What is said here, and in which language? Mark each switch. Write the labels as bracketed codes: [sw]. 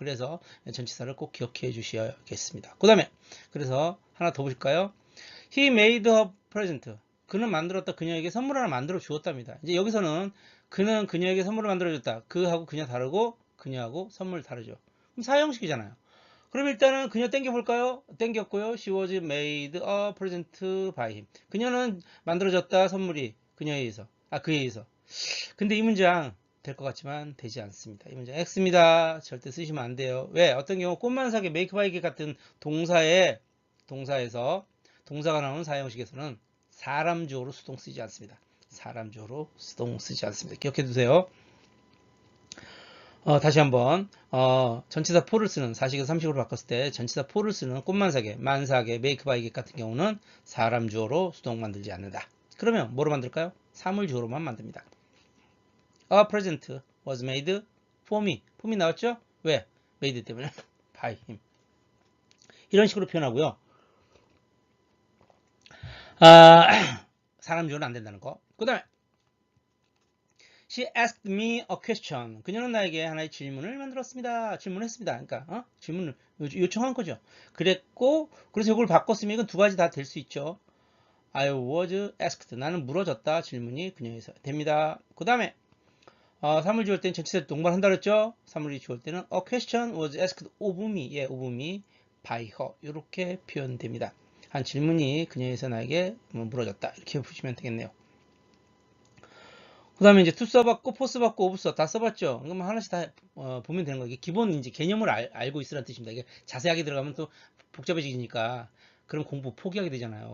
[ko] 그래서 전치사를 꼭 기억해 주셔야겠습니다. 그 다음에 그래서 하나 더 보실까요? [en] He made a present. [ko] 그는 만들었다. 그녀에게 선물 하나 만들어 주었답니다. 이제 여기서는 그는 그녀에게 선물을 만들어 줬다. 그하고 그녀 다르고 그녀하고 선물 다르죠. 그럼 사형식이잖아요. 그럼 일단은 그녀 땡겨볼까요? 땡겼고요. [en] She was made a present by him. [ko] 그녀는 만들어졌다. 선물이 그녀에 의해서. 그에 의해서. 근데 이 문장 될 것 같지만 되지 않습니다. 이 문장 X입니다. 절대 쓰시면 안 돼요. 왜? 어떤 경우 꽃만 사게, make by get 같은 동사에서 동사가 나오는 사형식에서는 사람 주어로 수동 쓰지 않습니다. 사람 주어로 수동 쓰지 않습니다. 기억해 두세요. 다시 한번 전치사 for를 쓰는 사식에서 삼식으로 바꿨을 때 전치사 for를 쓰는 꽃만 사게, 만사게, make by get 같은 경우는 사람 주어로 수동 만들지 않는다. 그러면 뭐로 만들까요? 사물 주어로만 만듭니다. A present [en] was made for me. for me [ko] 나왔죠? 왜? [en] made [ko] 때문에 [en] by him. [ko] 이런 식으로 표현하고요. 사람 주어는 안 된다는 거. 그 다음에 [en] She asked me a question. [ko] 그녀는 나에게 하나의 질문을 만들었습니다. 질문했습니다. 그러니까 질문을 요청한 거죠. 그랬고 그래서 이걸 바꿨으면 이건 두 가지 다 될 수 있죠. [en] I was asked. [ko] 나는 물어졌다. 질문이 그녀에서 됩니다. 그 다음에 사물 지울 때는 전치사를 동반한다 그랬죠. 사물이 지울 때는 [en] a question was asked of me. 예, of me by her. [ko] 이렇게 표현됩니다. 한 질문이 그녀에서 나에게 물어졌다. 이렇게 보시면 되겠네요. 그 다음에 이제 to 써봤고, for 써봤고, of 써. 다 써봤죠? 그럼 하나씩 다 보면 되는 거예요. 이게 기본 이제 개념을 알고 있으라는 뜻입니다. 이게 자세하게 들어가면 또 복잡해지니까 그럼 공부 포기하게 되잖아요.